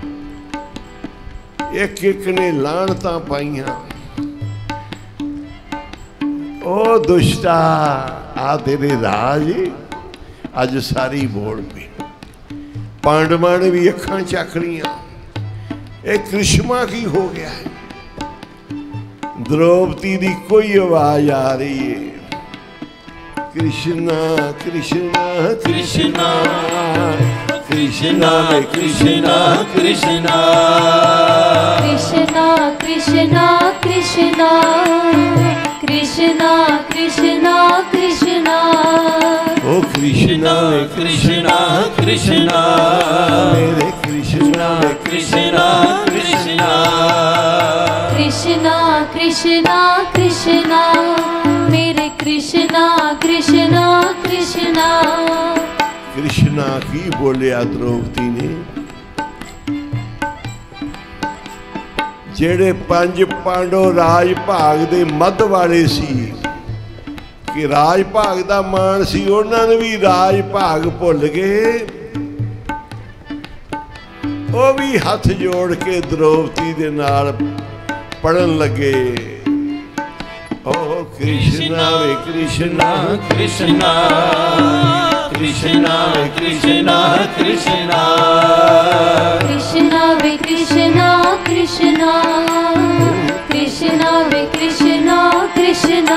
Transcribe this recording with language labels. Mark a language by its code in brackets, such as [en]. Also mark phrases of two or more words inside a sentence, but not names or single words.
[pa] ਇੱਕ ਇੱਕ ਨੇ ਲਾਹਨਤਾਂ ਪਾਈਆਂ, ਓ ਦੁਸ਼ਟਾ ਆ ਤੇਰੇ ਰਾਜ ਅੱਜ ਸਾਰੀ ਬੋਲ ਪਈ। ਪਾਂਡਵਾਂ ਨੇ ਵੀ ਅੱਖਾਂ ਚੱਕ ਲਈਆਂ, ਇੱਕ ਕਰਿਸ਼ਮਾ ਕੀ ਹੋ ਗਿਆ ਹੈ। ਦ੍ਰੋਪਦੀ ਦੀ ਕੋਈ ਆਵਾਜ਼ ਆ ਰਹੀ ਹੈ, कृष्णा कृष्णा कृष्णा कृष्णा कृष्णा कृष्णा कृष्णा कृष्णा कृष्णा कृष्णा कृष्णा कृष्णा। ਓ ਕ੍ਰਿਸ਼ਨਾ कृष्णा कृष्णा ਮੇਰੇ ਕ੍ਰਿਸ਼ਨਾ कृष्णा कृष्णा कृष्णा कृष्णा कृष्णा मेरे कृष्णा कृष्णा कृष्णा। ਕ੍ਰਿਸ਼ਨਾ ਕੀ ਬੋਲਿਆ ਦ੍ਰੋਪਦੀ ਨੇ। ਜਿਹੜੇ ਪੰਜ ਪਾਂਡਵ ਰਾਜ ਭਾਗ ਦੇ ਮਦ ਵਾਲੇ ਸੀ, ਕਿ ਰਾਜ ਭਾਗ ਦਾ ਮਾਣ ਸੀ, ਉਨ੍ਹਾਂ ਨੇ ਵੀ ਰਾਜ ਭਾਗ ਭੁੱਲ ਗਏ। ਉਹ ਵੀ ਹੱਥ ਜੋੜ ਕੇ ਦ੍ਰੋਪਦੀ ਦੇ ਨਾਲ ਪੜ੍ਹਨ ਲੱਗੇ, ਓ ਕ੍ਰਿਸ਼ਨਾ ਵੇ ਕ੍ਰਿਸ਼ਨਾ कृष्णा कृष्णा कृष्णा कृष्णा कृष्णा वे कृष्णा कृष्णा कृष्णा वे कृष्णा कृष्णा।